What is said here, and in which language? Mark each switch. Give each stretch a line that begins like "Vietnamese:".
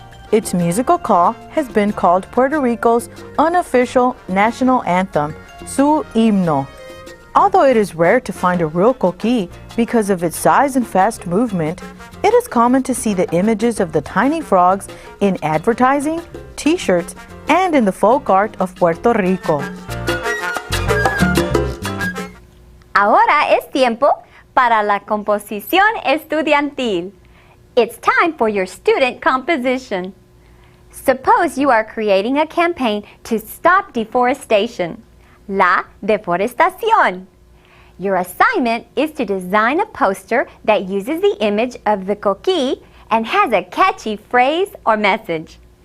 English: Its musical call has been called Puerto Rico's unofficial national anthem, su himno. Although it is rare to find a real coquí because of its size and fast movement, it is common to see the images of the tiny frogs in advertising, t-shirts, and in the folk art of Puerto Rico.
Spanish: Ahora es tiempo para la composición estudiantil.
English: It's time for your student composition. Suppose you are creating a campaign to stop deforestation, la deforestación. Your assignment is to design a poster that uses the image of the coquí and has a catchy phrase or message.